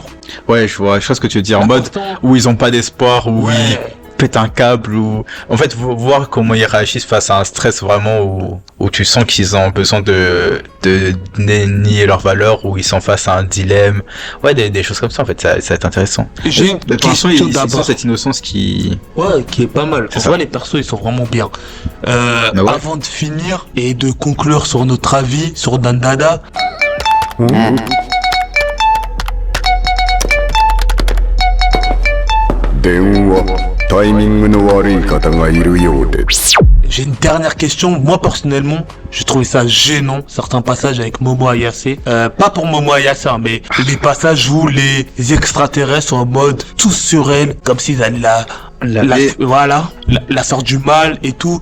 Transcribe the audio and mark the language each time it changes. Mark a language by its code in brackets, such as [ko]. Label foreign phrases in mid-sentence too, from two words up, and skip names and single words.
[fr] Ouais, je vois ce que tu veux dire, en mode où ils ont pas d'espoir, où ils pètent un câble, ou en fait voir comment ils réagissent face à un stress vraiment où tu sens qu'ils ont besoin de nier leurs valeurs, où ils sont face à un dilemme. Ouais, des choses comme ça, en fait, ça va être intéressant. J'ai une question d'abord. Cette innocence qui est pas mal. Tu vois, les persos, ils sont vraiment bien. Avant de finir et de conclure sur notre avis sur Dandada. [ja] 電話タイミングの悪い方がいるようで [fr] J'ai une dernière question. Moi, personnellement, j'ai trouvé ça gênant, certains passages avec Momo Ayase. Pas pour Momo Ayase, mais les passages où les extraterrestres sont en mode tous sur elle, comme s'ils allaient la sorte du mal et tout.